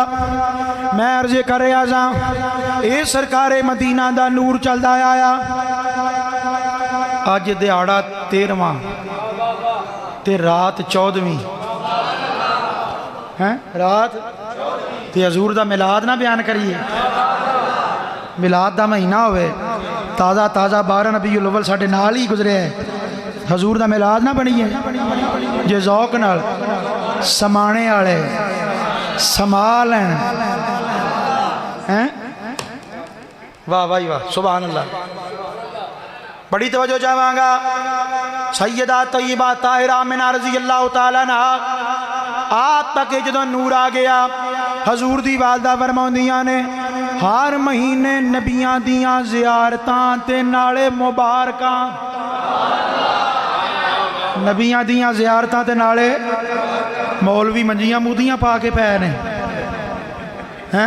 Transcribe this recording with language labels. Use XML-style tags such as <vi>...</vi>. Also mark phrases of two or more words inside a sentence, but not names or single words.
<pa>میں عرض کر رہا سا، ایہ سرکارِ مدینہ دا نور چلدا آیا. اج دیہاڑا 13واں تے رات 14ویں ہے. رات تے حضور دا میلاد نہ بیان کریے. میلاد دا مہینہ ہووے، تازہ تازہ 12 ربیع الاول ساڈے نال ہی گزریا ہے. حضور دا میلاد نہ بنیے جے ذوق نال سمانے والے سما لین ہیں. واہ بھائی واہ,</pa> <ar>سبحان اللہ.</ar> <pa>بڑی توجہ چاہاں گا. سیدہ طیبہ طاہرہ آمنہ</pa> <ar>رضی اللہ تعالیٰ عنہا</ar> <pa>آپ تک جدوں نور آ گیا، حضور دی والدہ فرماؤندیاں نے ہر مہینے نبیاں دیاں زیارتاں تے نالے مبارکاں، نبیاں دیاں زیارتاں تے نالے مولوی منجیاں مودیاں پا کے پئے نے ہیں.</pa>